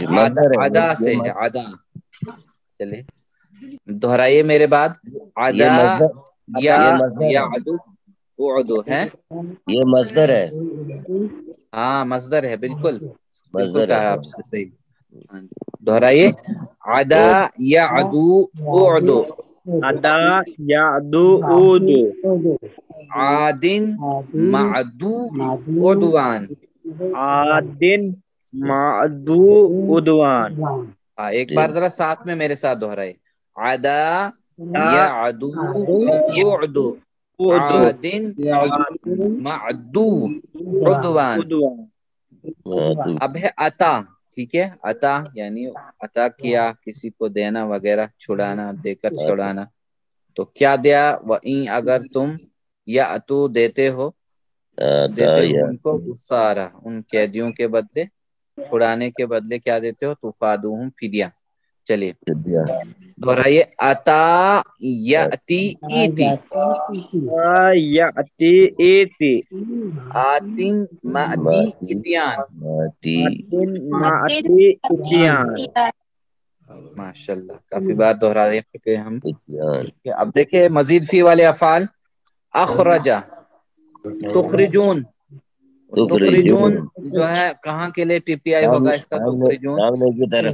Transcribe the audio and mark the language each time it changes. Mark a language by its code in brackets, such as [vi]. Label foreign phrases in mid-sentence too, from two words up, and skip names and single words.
[ur] عدا سے ہے عدا. چلے دہرائیے میرے بعد. [ar] عدا یعدو اعدو ہے. [ur] یہ مصدر ہے. ہاں مصدر ہے, بالکل بالکل مصدر کہا ہے. آپ سے صحیح. دہرائیے. [ar] عدا یعدو اعدو. ادا یعدو اودو. عادن معدو عدوان. عادن معدو عدوان. [ur] ایک بار ذرا ساتھ میں میرے ساتھ دہرائے. [ar] عدا یعدو اعدو عادن معدو عدوان. [ur] اب ہے عطا. ٹھیک ہے, عطا یعنی عطا کیا, کسی کو دینا وغیرہ, چھڑانا, دے کر چھڑانا. تو کیا دیا؟ وَإِن اگر تم یا تو دیتے ہو ان کو اسارا, ان قیدیوں کے بدلے, چھڑانے کے بدلے کیا دیتے ہو؟ [ar] تفادوہم فدیہ. [ur] چلیے دہرائیے. [ar] عطا یاتی ایتی. یاتی ایتی. آتن ماتی اتیان. آتن معتی اتیان. [ur] ماشاءاللہ کافی بار دہرا چکے ہم. اب دیکھیں مزید فی والے افعال. [ar] اخرجا تخرجون. [ur] تخرجون جو ہے کہاں کے لیے ٹی پی آئی ہوگا اس کا؟ [ar] تخرجون [ur] سامنے کی طرف